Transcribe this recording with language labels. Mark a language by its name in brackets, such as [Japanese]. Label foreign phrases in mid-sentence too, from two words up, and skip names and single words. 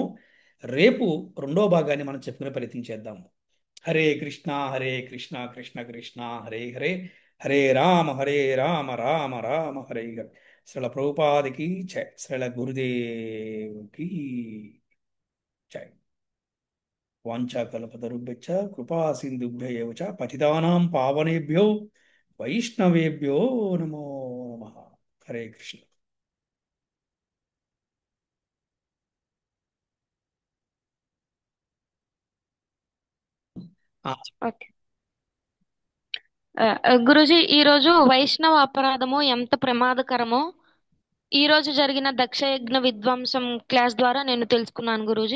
[Telugu] రేపు రెండో భాగాన్ని మనం చెప్పుకునే ప్రయత్నం చేద్దాము. [Sanskrit] హరే కృష్ణ హరే కృష్ణ కృష్ణ కృష్ణ హరే హరే, హరే రామ రామ రామ హరే హరే. [Telugu] శ్రీల ప్రభుపాదికి జై, శ్రీల గురుదేవ్కి జై. [Sanskrit] వాంఛాకల్పతరుభ్యశ్చ కృపా సింధుభ్య ఏవ చ పతితానాం పావనేభ్యో వైష్ణవేభ్యో నమో నమః. హరే కృష్ణ. [Telugu] ఆ, ఓకే. గురుజీ, ఈరోజు వైష్ణవ అపరాధము ఎంత ప్రమాదకరమో ఈ రోజు జరిగిన దక్షయజ్ఞ విధ్వంసం క్లాస్ ద్వారా నేను తెలుసుకున్నాను గురూజీ.